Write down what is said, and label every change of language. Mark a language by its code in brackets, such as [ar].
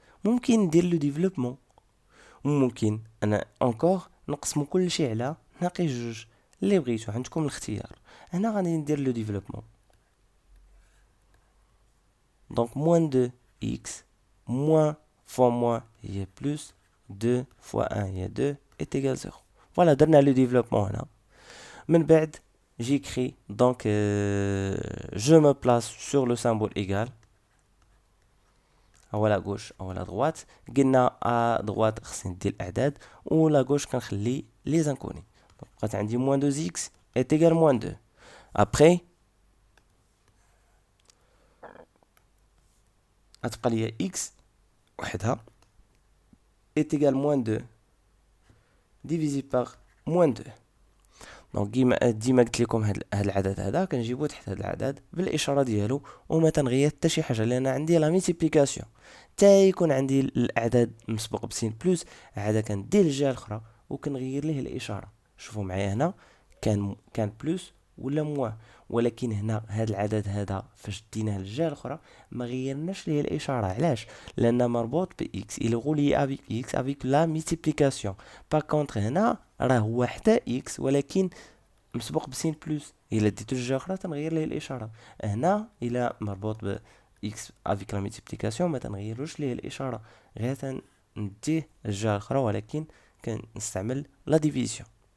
[ar] ممكن ندير لو ديفلوبمون، ممكن انا انكور نقسمو كلشي على ناقص جوج، اللي بغيتو عندكم الاختيار. هنا غادي ندير لو ديفلوبمون. [fr] دونك موان 2 اكس موان فوا موان هي بلس 2 فوا 1 هي 2 est égal 0. [ar] فوالا درنا لو ديفلوبمون هنا. من بعد [fr] j'écris donc je me place sur le symbole égal او لا غوش او لا droite. [ar] قلنا ا droite خصني ندير الاعداد، ولا غوش كنخلي لي زانكوني. بقات عندي [fr] موان 2 x est égal موان 2. ابري [ar] غتبقى ليا [fr] x وحدها est égal موان 2 divisé par موان 2. [ar] دونك ديما قلت لكم هاد العدد هذا كنجيبو تحت هاد العدد بالاشاره ديالو، وما تنغير حتى شي حاجه، لان عندي لا ميتيبليكاسيون. تا يكون عندي الاعداد مسبوق بسين بلس عاده كندير الجهه الاخرى وكنغير ليه الاشاره. شوفوا معايا هنا كان بلس ولا موان، ولكن هنا هاد العدد هذا فاش ديناه للجهه الاخرى ما غيرناش ليه الاشاره. علاش؟ لان مربوط ب [fr] x il relie avec x avec la multiplication. par contre [ar] هنا راه هو حتى x ولكن مسبوق بسين بلس، الا ديتو الجهه الاخرى تنغير ليه الاشاره. هنا الا مربوط ب x [fr] avec la multiplication [ar] ما تنغيروش ليه الاشاره، غير نديه الجهه الاخرى، ولكن كنستعمل لا ديفيزيون.